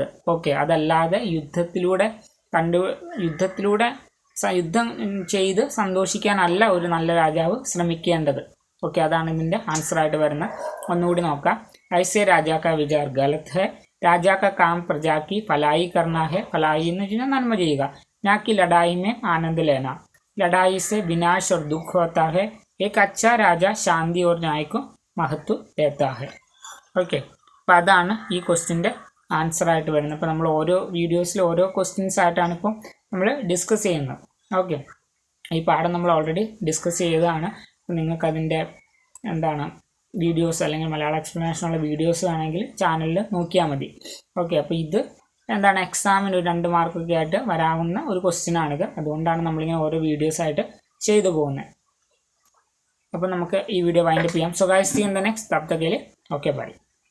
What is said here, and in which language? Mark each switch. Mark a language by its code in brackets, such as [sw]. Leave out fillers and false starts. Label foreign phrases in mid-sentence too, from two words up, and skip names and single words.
[ml] ഓക്കെ, അതല്ലാതെ യുദ്ധത്തിലൂടെ യുദ്ധം ചെയ്ത് സന്തോഷിക്കാനല്ല ഒരു നല്ല രാജാവ് ശ്രമിക്കേണ്ടത്. ഓക്കെ, അതാണ് ഇതിൻ്റെ ആൻസറായിട്ട് വരുന്നത്. ഒന്നുകൂടി നോക്കാം. [hi] ऐसे राजा का विचार गलत है. राजा का काम प्रजा की भलाई करना है. [ml] ഫലായി എന്ന് വെച്ച് കഴിഞ്ഞാൽ നന്മ ചെയ്യുക. [hi] നാ कि लड़ाई में आनंद लेना. लड़ाई से विनाश और दुख होता है. एक अच्छा राजा शांति और न्याय को महत्व देता है. [ml] ഓക്കെ, അപ്പോൾ അതാണ് ഈ ക്വസ്റ്റ്യൻ്റെ ആൻസറായിട്ട് വരുന്നത്. അപ്പോൾ നമ്മൾ ഓരോ വീഡിയോസിൽ ഓരോ ക്വസ്റ്റ്യൻസ് ആയിട്ടാണ് ഇപ്പോൾ നമ്മൾ ഡിസ്കസ് ചെയ്യുന്നത്. ഓക്കെ, ഈ പാഠം നമ്മൾ [en] already discuss [ml] ചെയ്തതാണ്. നിങ്ങൾക്കതിൻ്റെ എന്താണ് വീഡിയോസ് അല്ലെങ്കിൽ മലയാളം എക്സ്പ്ലനേഷനുള്ള വീഡിയോസ് വേണമെങ്കിൽ ചാനലിൽ നോക്കിയാൽ മതി. ഓക്കെ, അപ്പോൾ ഇത് എന്താണ് എക്സാമിന് ഒരു 2 മാർക്കൊക്കെ ആയിട്ട് വരാവുന്ന ഒരു ക്വസ്റ്റ്യനാണിത്. അതുകൊണ്ടാണ് നമ്മളിങ്ങനെ ഓരോ വീഡിയോസായിട്ട് ചെയ്തു പോകുന്നത്. അപ്പോൾ നമുക്ക് ഈ വീഡിയോ വൈൻഡപ്പ് ചെയ്യാം. [en] so guys, see in the next. [hi] तब तक के लिए [en] okay bye.